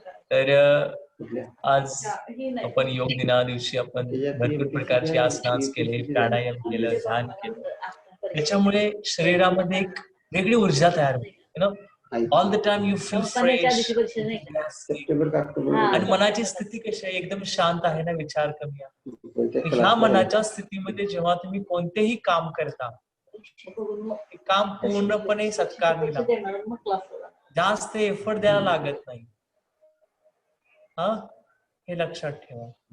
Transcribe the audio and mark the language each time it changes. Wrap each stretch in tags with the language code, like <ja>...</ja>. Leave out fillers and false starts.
<mr>तर आज आपण योग दिना दिवशी आपण भरपूर प्रकारचे आसनास केले, प्राणायाम केलं, ध्यान केलं. त्याच्यामुळे शरीरामध्ये एक वेगळी ऊर्जा तयार होते.</mr> <en>You know all the time you feel fresh. September का October</en> <mr>आणि मनाची स्थिती कशी आहे, एकदम शांत आहे ना, विचार कमी आहे. ह्या मनाच्या स्थितीमध्ये जेव्हा तुम्ही कोणतेही काम करता ते काम पूर्णपणे सत्कारणी लागतं. जास्त एफर्ट द्यायला लागत नाही. हा हे लक्षात ठेवा.</mr>